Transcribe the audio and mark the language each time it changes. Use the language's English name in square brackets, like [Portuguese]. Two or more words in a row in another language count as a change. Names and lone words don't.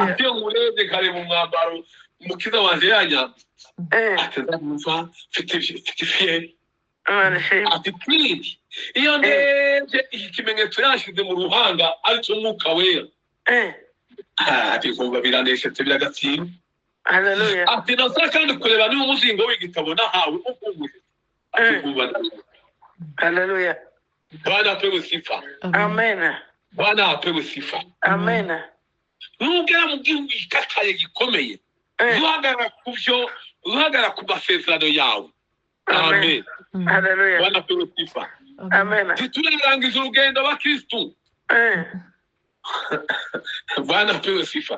[Rundi] ati yo murebye kare mu mwambaro umukiza wanje yanyambitse ati ndamva mfite fiye ati twindi iyo ndebye iki kimenyetso yashize mu ruhanga aricyo mwuka wera ati kumva biraneshetse biragatsindwa haleluya ati nasa kandi kureba niba umuzingo w'igitabo nahawe ukunguje ati kumva haleluya [Swahili] Bwana apewe sifa amen Bwana apewe sifa amen [Rundi] nugera mu gihugu gikakaye gikomeye uhagarara ku byo uhagarara ku masezerano yawe. Amen. Hallelujah. [Swahili] Bwana pewe sifa. Amen. [Rundi] Titurarangiza urugendo abakristu. [Swahili] Bwana pewe sifa.